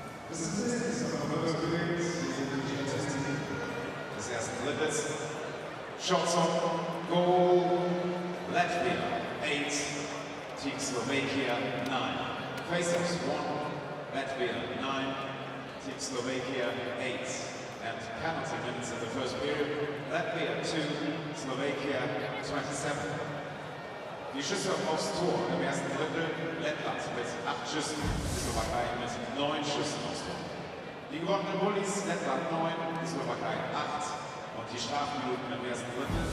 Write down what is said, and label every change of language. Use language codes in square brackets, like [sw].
[de] Das ist das Erfolgsgerät, die Statistik des ersten Drittels. [en] Shots on goal, Latvia 8, Team Slovakia 9. Faceoffs 1, Latvia 9. Team Slovakia 8, and penalty minutes in the first period. Latvia 2, Slovakia 27. [de] Die Schüsse aufs Tor im ersten Drittel. Lettland mit 8 Schüssen, die Slowakei mit 9 Schüssen aufs Tor. Die gewonnenen Bullies, Lettland 9, die Slowakei 8. Und die Strafminuten im ersten Drittel.